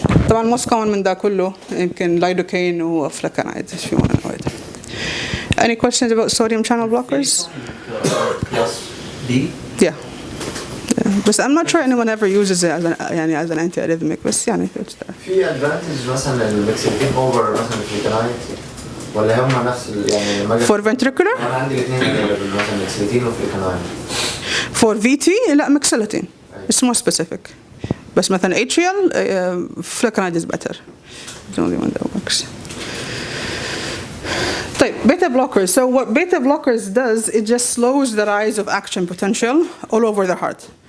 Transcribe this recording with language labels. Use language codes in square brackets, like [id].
[en] طبعا most common [ar] من ده كله يمكن [en] lidocaine و flecainide if you want to know it. Any questions about sodium channel blockers? Class B? Yeah. But I'm not sure anyone ever uses it as an antiarrhythmic [ar] بس يعني [en] it's there. [ar] في advantage مثلا المكسلتين over مثلا الفليكانايد ولا هم نفس يعني [en] For ventricular? [ar] أنا عندي الاثنين مثلا مكسلتين وفليكانايد. [en] For VT لا mexiletine. It's more specific. بس مثلا atrial flecainide is better. It's the only one that works. طيب beta blockers. So what beta blockers does, it just slows the rise of action potential all over the heart.